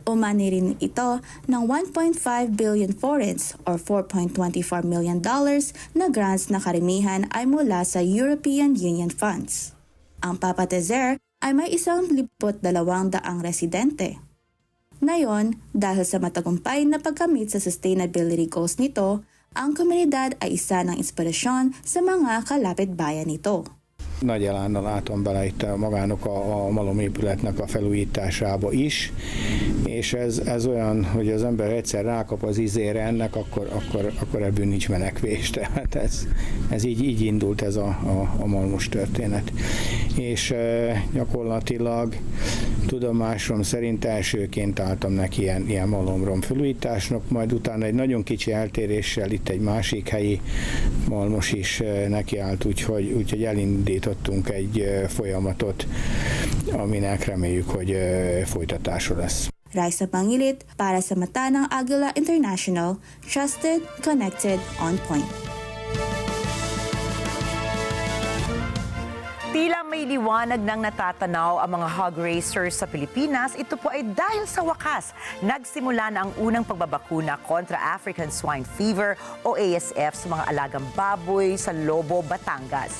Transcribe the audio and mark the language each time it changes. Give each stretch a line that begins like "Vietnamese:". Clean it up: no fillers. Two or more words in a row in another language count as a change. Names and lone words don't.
Filipino: Umani rin ito ng
English: 1.5 billion forints or $4.24 million
Filipino: na grants na karamihan ay mula sa European Union funds. Ang papatezer ay may 152 residente. Ngayon, dahil sa matagumpay na pagkamit sa
English: sustainability goals
Filipino: nito, ang komunidad ay isa ng inspirasyon sa mga kalapit-bayan nito.
Hungarian: Nagy elánnal látom bele itt magának a malomépületnek a felújításába is, és ez olyan, hogy az ember egyszer rákap az ízére ennek, akkor ebből nincs menekvés. Tehát ez így indult ez a malmos történet. És gyakorlatilag tudomásom szerint elsőként álltam neki ilyen malomrom felújításnak, majd utána egy nagyon kicsi eltéréssel itt egy másik helyi malmos is nekiállt, úgyhogy elindítottunk egy folyamatot, aminek reméljük, hogy folytatása lesz.
Filipino: Raisa Pangilit para sa mata ng Agila International,
English: trusted, connected, on point.
Filipino: Tila may liwanag ng natatanaw ang mga
English: hog racers
Filipino: sa Pilipinas. Ito po ay dahil sa wakas, nagsimula na ang unang pagbabakuna kontra African Swine Fever o ASF sa mga alagang baboy sa Lobo, Batangas.